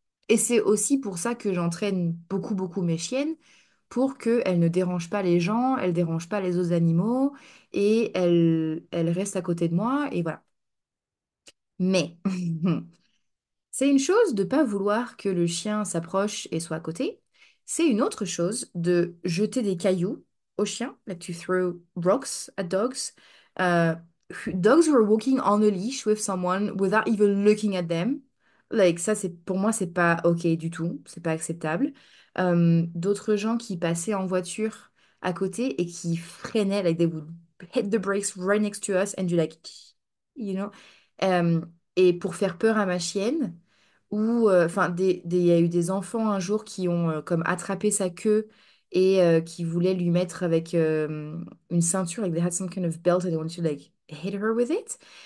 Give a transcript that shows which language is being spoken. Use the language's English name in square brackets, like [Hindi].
[French] Et c'est aussi pour ça que j'entraîne beaucoup, beaucoup mes chiennes, pour qu'elles ne dérangent pas les gens, elles ne dérangent pas les autres animaux, et elles restent à côté de moi, et voilà. Mais c'est une chose de pas vouloir que le chien s'approche et soit à côté. C'est une autre chose de jeter des cailloux au chien, [English] like to throw rocks at dogs. Uh, Dogs who are walking on a leash with someone without even looking at them. [French] Like ça, c'est pour moi, c'est pas ok du tout, c'est pas acceptable. D'autres gens qui passaient en voiture à côté et qui freinaient, [English] like they would hit the brakes right next to us and do like, you know. [French] Euh, et pour faire peur à ma chienne ou enfin il y a eu des enfants un jour qui ont comme attrapé sa queue et qui voulaient lui mettre avec une ceinture, [English] like they had some kind of belt and they wanted to like hit her with it.